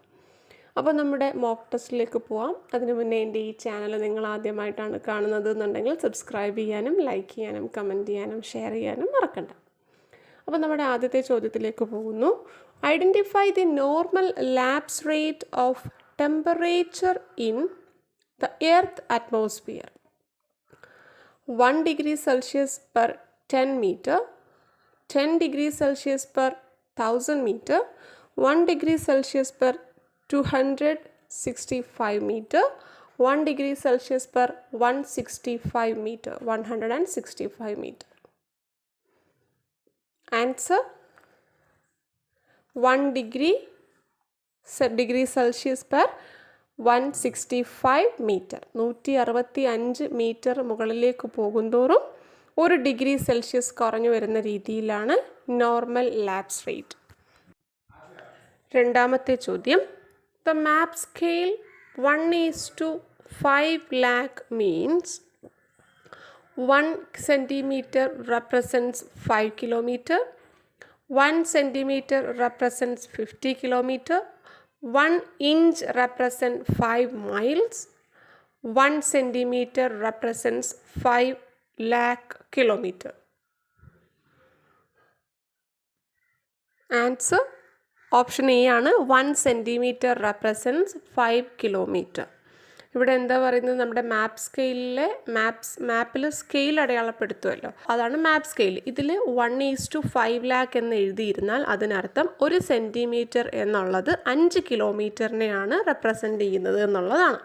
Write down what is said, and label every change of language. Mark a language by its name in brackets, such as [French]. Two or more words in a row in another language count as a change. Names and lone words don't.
[Malayalam] അപ്പോൾ നമ്മുടെ മോക്ക് ടെസ്റ്റിലേക്ക് പോവാം. അതിനു മുന്നേ എൻ്റെ ഈ ചാനൽ നിങ്ങൾ ആദ്യമായിട്ടാണ് കാണുന്നത് എന്നുണ്ടെങ്കിൽ സബ്സ്ക്രൈബ് ചെയ്യാനും ലൈക്ക് ചെയ്യാനും കമൻറ്റ് ചെയ്യാനും ഷെയർ ചെയ്യാനും മറക്കണ്ട. അപ്പോൾ നമ്മുടെ ആദ്യത്തെ ചോദ്യത്തിലേക്ക് പോകുന്നു. [English] identify the normal lapse rate of temperature in the earth atmosphere. 1 degree Celsius per 10 meter, 10 degrees Celsius per 1000 meter, 1 degree Celsius per 265 meter, 1 degree Celsius per 165 meter, 165 meter. Answer 1 degree Celsius per 165 മീറ്റർ. [Malayalam] 165 മീറ്റർ മുകളിലേക്ക് പോകുന്തോറും 1 [English] degree Celsius [Malayalam] കുറഞ്ഞു വരുന്ന രീതിയിലാണ് [English] normal lapse rate. [Malayalam] രണ്ടാമത്തെ ചോദ്യം. [English] the map scale 1:5 lakh means 1 centimeter represents 5 kilometer, 1 centimeter represents 50 kilometer, 1 inch represents 5 miles, 1 centimeter represents 5 lakh kilometer. Answer option A ആണ്. 1 centimeter represents 5 kilometer. [Malayalam] ഇവിടെ എന്താ പറയുന്നത്, നമ്മുടെ മാപ്പ് സ്കെയിലിലെ മാപ്പിൽ സ്കെയിൽ അടയാളപ്പെടുത്തുമല്ലോ, അതാണ് [English] map scale. [Malayalam] ഇതിൽ 1:5 lakh എന്ന് എഴുതിയിരുന്നാൽ അതിനർത്ഥം 1 സെൻറ്റിമീറ്റർ എന്നുള്ളത് 5 കിലോമീറ്ററിനെയാണ് റെപ്രസെൻ്റ് ചെയ്യുന്നത് എന്നുള്ളതാണ്.